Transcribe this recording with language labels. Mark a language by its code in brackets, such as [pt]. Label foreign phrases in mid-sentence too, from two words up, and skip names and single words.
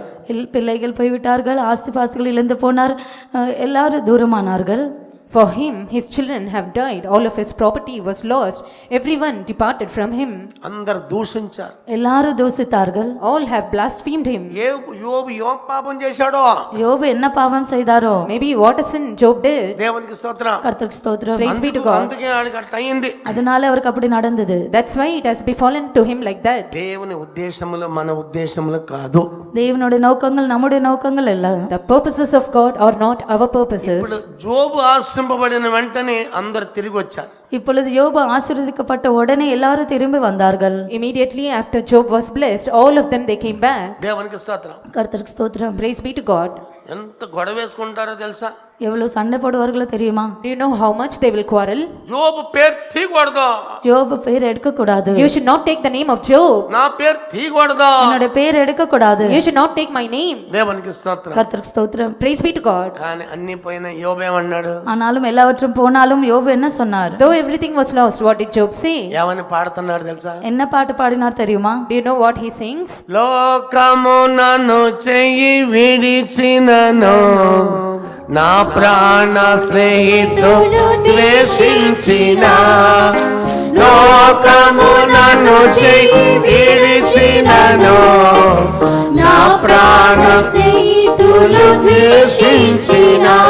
[ta] பிள்ளைகள் போய்விட்டார்கள், ஆஸ்திபாஸ்திகள் இழந்து போனார், எல்லாரும் தூரமானார்கள். [en] For him, his children have died, all of his property was lost, everyone departed from him. [te] అందరు దూషించారు, [ta] எல்லாரும் தூசித்தார்கள். [en] All have blasphemed him. [te] యోబు ఏం పాపం చేశాడో? [ta] யோபு என்ன பாவம் செய்தாரோ? [en] Maybe what a sin Job did. [te] దేవునికి స్తోత్రం. [ta] கர்த்தருக்கு ஸ்தோத்திரம். [en] Praise be to God. [te] అందుకే ఆయనకి అట్ట అయింది. [ta] அதனால அவருக்கு அப்படி நடந்தது. [en] That's why it has befallen to him like that. [te] దేవుని ఉద్దేశములు మన ఉద్దేశములు కాదు. [ta] தேவனுடைய நோக்கங்கள் நம்முடைய நோக்கங்கள் அல்ல. [en] The purposes of God are not our purposes. [te] ఇప్పుడు జోబు ఆశ్రయింపబడిన వెంటనే అందరు తిరిగి వచ్చారు. [ta] இப்பொழுது யோபு ஆசீர்வதிக்கப்பட்ட உடனே எல்லாரும் திரும்பி வந்தார்கள். [en] Immediately after Job was blessed, all of them they came back. [te] దేవునికి స్తోత్రం. [ta] கர்த்தருக்கு ஸ்தோத்திரம். [en] Praise be to God. [te] ఎంత గొడవ వేసుకుంటారో తెలుసా? [ta] எவ்வளவு சண்டை போடுவார்களோ தெரியுமா? [en] Do you know how much they will quarrel? [te] యోబు పేరు తీయకూడదు. [ta] யோபு பேர் எடுக்க கூடாது. [en] You should not take the name of Job. [te] నా పేరు తీయకూడదు. [ta] என்னோட பேர் எடுக்க கூடாது. [en] You should not take my name. [te] దేవునికి స్తోత్రం. [ta] கர்த்தருக்கு ஸ்தோத்திரம். [en] Praise be to God. [te] కానీ అన్ని పోయిన యోబు ఏమన్నాడు? [ta] ஆனாலும் எல்லாவற்றும் போனாலும் யோபு என்ன சொன்னார்? [en] Though everything was lost, what did Job say? [te] ఏమని పాడుతున్నాడు తెలుసా? [ta] என்ன பாட்டு பாடினார் தெரியுமா? [en] Do you know what he sings? [te] లోకము నన్ను చెయ్యి విడిచినను, నా ప్రాణ స్నేహితుడు ద్వేషించిన, లోకము నన్ను చెయ్యి విడిచినను, నా ప్రాణ స్నేహితులు ద్వేషించిన,